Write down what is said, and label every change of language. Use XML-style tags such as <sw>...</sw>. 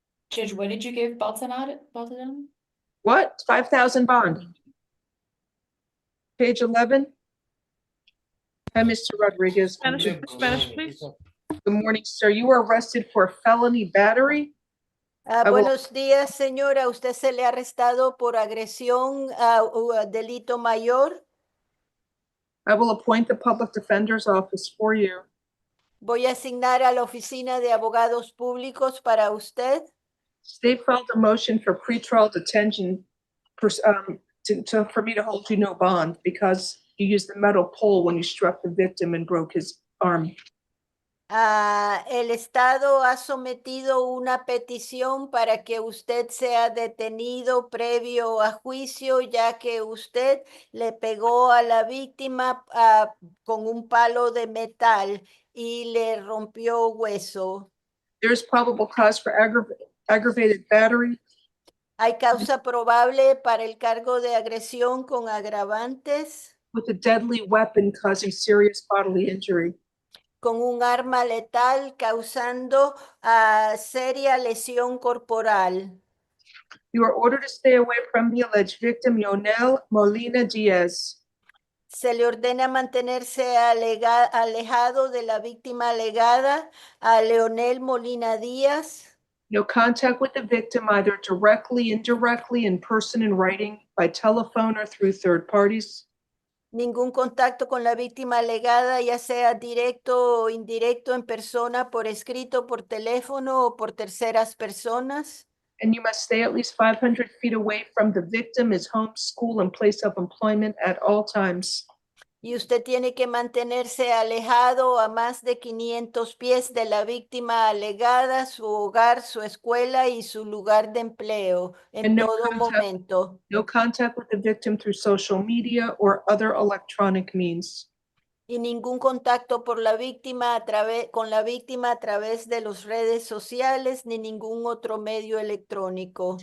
<en>Judge, what did you give both of them? What? 5,000 bond. Page 11. Hi, Mr. Rodriguez. Spanish, please. Good morning, sir. You were arrested for felony battery.</en> <es>Buenos días, señora. Usted se le ha arrestado por agresión o delito mayor.</es> <en>I will appoint the public defender's office for you.</en> <es>Voy a asignar a la oficina de abogados públicos para usted.</es> <en>State filed a motion for pretrial detention for me to hold you no bond because you used the metal pole when you struck the victim and broke his arm.</en> <es>El Estado ha sometido una petición para que usted sea detenido previo a juicio, ya que usted le pegó a la víctima con un palo de metal y le rompió hueso.</es> <en>There is probable cause for aggravated battery.</en> <es>Hay causa probable para el cargo de agresión con agravantes.</es> <en>With a deadly weapon causing serious bodily injury.</en> <es>Con un arma letal causando seria lesión corporal.</es> <en>You are ordered to stay away from the alleged victim, Yonel Molina Diaz.</en> <es>Se le ordena mantenerse alejado de la víctima alegada, a Leonel Molina Díaz.</es> <en>No contact with the victim, either directly, indirectly, in person, in writing, by telephone, or through third parties.</en> <es>Ningún contacto con la víctima alegada, ya sea directo o indirecto, en persona, por escrito, por teléfono o por terceras personas.</es> <en>And you must stay at least 500 feet away from the victim, his home, school, and place of employment at all times.</en> <es>Y usted tiene que mantenerse alejado a más de 500 pies de la víctima alegada, su hogar, su escuela y su lugar de empleo en</es> <en>And</en> <es>todo momento.</es> <en>no contact with the victim through social media or other electronic means.</en> <es>Y ningún contacto por la víctima con la víctima a través de las redes sociales ni ningún otro medio electrónico.</es>